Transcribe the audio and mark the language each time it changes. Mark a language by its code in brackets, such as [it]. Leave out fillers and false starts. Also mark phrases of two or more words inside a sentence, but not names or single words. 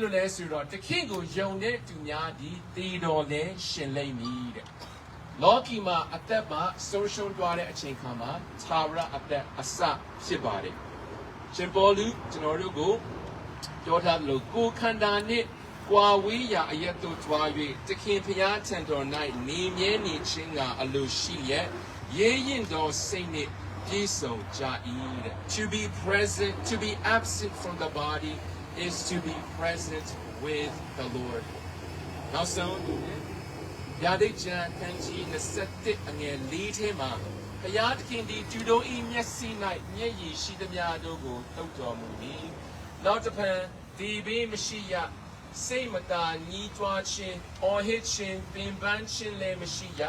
[my] လို့လဲဆိုတော့သခင်ကိုယုံတဲ့သူများဒီတည်တော်လဲရှင်လိမ့်မည်တဲ့။လောကီမှာအသက်မှာဆုံးရှုံးသွားတဲ့အချိန်ခါမှာသာဝရအသက်အစဖြစ်ပါတယ်။ရှင်ပေါလုကျွန်တော်တို့ကိုပြောထားလို့ကိုခန္ဓာနှင့်ကွာဝေးရာအရက်တို့တွား၍သခင်ဖျားထံတော်၌နေမြဲနေခြင်းကအလိုရှိရဲ့ရဲရင်တော်စိ တ်နှင့်ပြည့်စုံကြ၏တဲ့ [en] To be present to be absent from the body is to be present with the Lord [my] နောက်ဆုံးယာဒိတ်ကျမ်းခန်းကြီး27အငယ်4ထဲမှာဖျားသခင်သည်သူတို့၏မျက်စိ၌မျက်ရည်ရှိသမျှတို့ကိုတုပ်တော်မူမည်နောက်တစ်ဖန်ဒီဘေးမရှိရစိတ်မသာညှိတွားခြင်းအော်ဟစ်ခြင်းပင်ပန်းခြင်းလည်းမရှိရ